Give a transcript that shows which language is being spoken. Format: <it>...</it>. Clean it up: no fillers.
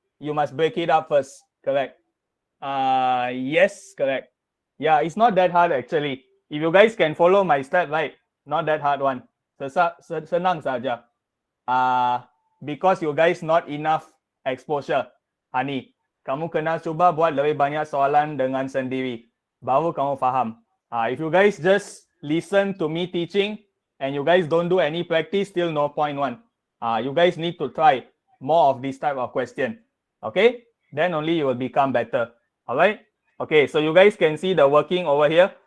<en>You must break it up first. Correct. Yes, correct. Yeah, it's not that hard actually. If you guys can follow my step, right? Not that hard one.</en> <ms>Senang saja.</ms> <en>Because you guys not enough exposure.</en> <ms>Hani, kamu kena cuba buat lebih banyak soalan dengan sendiri. Baru kamu faham.</ms> <en>If you guys just listen to me teaching and you guys don't do any practice, still no point one. You guys need to try more of this type of question. Okay? Then only you will become better. Alright? Okay, so you guys can see the working over here.</en>